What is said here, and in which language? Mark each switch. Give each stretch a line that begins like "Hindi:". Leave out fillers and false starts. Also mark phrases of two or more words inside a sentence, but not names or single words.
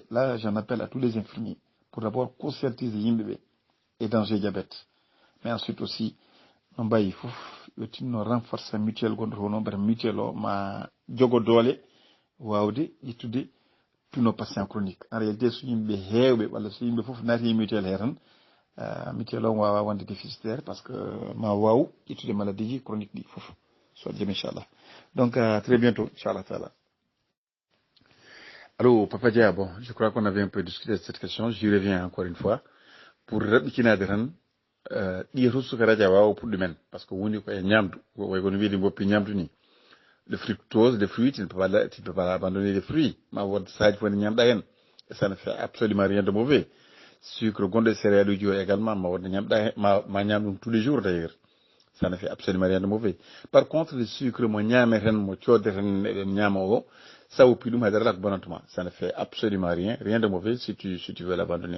French: Là, j'en appelle à tous les infirmiers. Pour d'abord conscientiser les dangers du diabète. Mais ensuite aussi, il faut renforcer mutuel contre mutuel
Fula: ma jogodole. Wawde ittude
French: tous nos patients chroniques. En réalité,
Fula: so yimɓe heewɓe walla so yimɓe fof naati mutuel he tan mutuel o wawa wonde déficitaire
French: parce que
Fula: ma waw ittude maladie ji chronique ɗi fof so jam inchallah.
French: Donc très bientôt
Arabic: إن شاء الله تعالى.
French: Allô Papa Dia, bon, je crois qu'on avait un peu discuté de cette question, j'y reviens encore une fois pour
Fula: raɓɓitinade tan ɗi to suka radio wawa puɗɗu men
French: parce que
Fula: woni ko e ñamdu way kono wiide mboppi ñamdu ni.
French: Le fructose, les fruits, tu ne peux pas abandonner les fruits. Ça ne fait absolument rien de mauvais. Sucre, gonde céréales également, tous les jours d'ailleurs. Ça ne fait absolument rien de mauvais. Par contre, le sucre, ça ça ne fait absolument rien de mauvais si tu veux l'abandonner.